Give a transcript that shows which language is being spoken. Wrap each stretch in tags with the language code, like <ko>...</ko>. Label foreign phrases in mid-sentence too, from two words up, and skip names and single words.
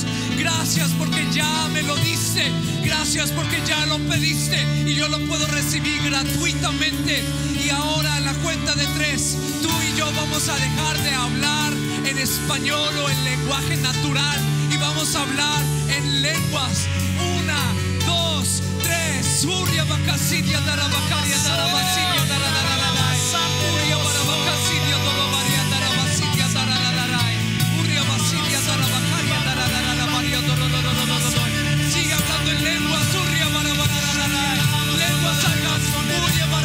<es>Gracias porque ya me lo diste. Gracias porque ya lo pediste y yo lo puedo recibir gratuitamente. Y ahora, en la cuenta de 3, tú y yo vamos a dejar de hablar en español o en lenguaje natural y vamos a hablar en lenguas. 1, 2, 3. Surya Bakasidia Darabakaria Darabasidia Darabarabai. Uria Barabakasidia Dorobaria Darabasidia Darabarabai. Uria Basidia Darabakaria Darabarabaria Dororororororor. Sigue hablando en lenguas. Surya Barabarabai. Lenguas sacas.</es>